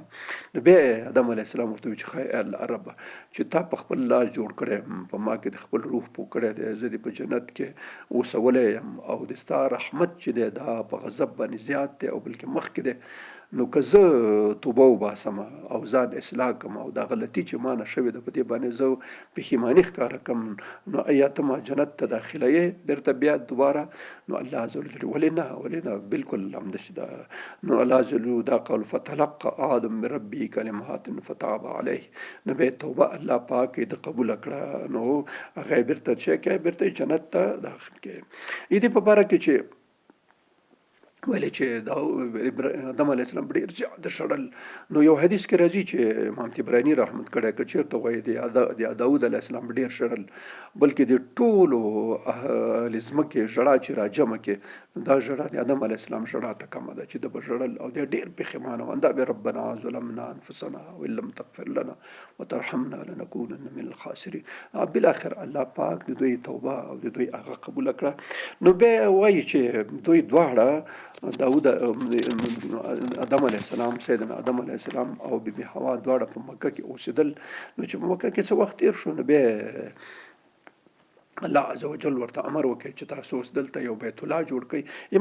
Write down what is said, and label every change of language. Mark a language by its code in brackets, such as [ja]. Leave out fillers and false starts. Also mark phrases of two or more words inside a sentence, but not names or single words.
[ps] نو بیا آدم [ar] علیه السلام [ps] ورته وویل چې ښه الله ربه چې تا په خپل لاس جوړ کړی په ما کې د خپل روح پوه کړی دی، زه دې په جنت کې اوسولی یم او د ستا رحمت چې دی دا په غضب باندې زیات دی او بلکې مخکې دی. نو که زه توبه وباسم او ځان اصلاح کړم او دا غلطي چې ما نه شوې ده په دې باندې زه پښیماني ښکاره کړم، نو ایا ته ما جنت ته داخلوې بیرته بیا دوباره؟ نو الله [ar] عز وجل [ps] ولې نه بالکل همداسې ده. [ar] نو الله عز وجل دا قول فتلقى آدم من ربه کلمات فتاب علیه. [ps] نو بیا توبه الله پاک د قبول کړه، نو هغه بیرته چې کوي بیرته جنت ته داخل کړي. دې په باره کې چې ویلې چې دا آدم علیه السلام ډېر زیات شړل. نو یو حدیث کې راځي چې امام طبراني رحمت کړی که چېرته وایي د داود [ar] علیه السلام [ps] ډېر شړل، بلکې د ټولو اهل ځمکې ژړا چې راجمع کې دا ژړا د آدم [ar] علیه السلام [ps] ژړا ته کمه ده چې د به ژړل او دی ډېر پښیمانه و. [ar] دا به ربنا ظلمنا انفسنا وان لم تغفر لنا وترحمنا لنكونن من الخاسرین. [ps] بالاخر الله پاک د دوی توبه او د دوی هغه قبول کړه. نو بیا وایي چې دوی دواړه داود آدم [ar] علیه السلام [ps] سیدنا آدم [ar] علیه السلام [ps] او بیبي حوا دواړه په مکه کې اوسېدل. نو چې په مکه کې څه وخت تېر شو نو بیا الله [ar] عز وجل [ps] ورته امر وکړي چې تاسو اوس دلته یو بیت الله جوړ کړئ.